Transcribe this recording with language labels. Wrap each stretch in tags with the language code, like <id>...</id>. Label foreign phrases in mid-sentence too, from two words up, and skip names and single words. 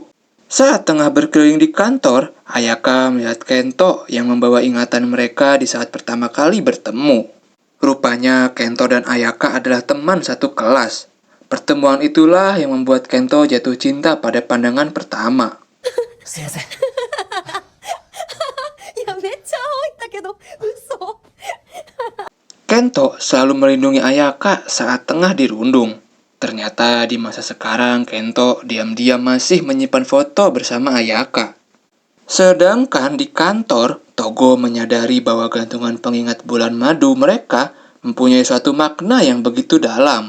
<id>Saat tengah berkeliling di kantor, Ayaka melihat Kento yang membawa ingatan mereka di saat pertama kali bertemu. Rupanya Kento dan Ayaka adalah teman satu kelas. Pertemuan itulah yang membuat Kento jatuh cinta pada pandangan pertama.</id> <ja>すいません。いや、めっちゃ青いんだけど、嘘。</ja> <id>Kento selalu melindungi Ayaka saat tengah dirundung. Ternyata di masa sekarang Kento diam-diam masih menyimpan foto bersama Ayaka. Sedangkan di kantor, Togo menyadari bahwa gantungan pengingat bulan madu mereka mempunyai suatu makna yang begitu dalam.</id>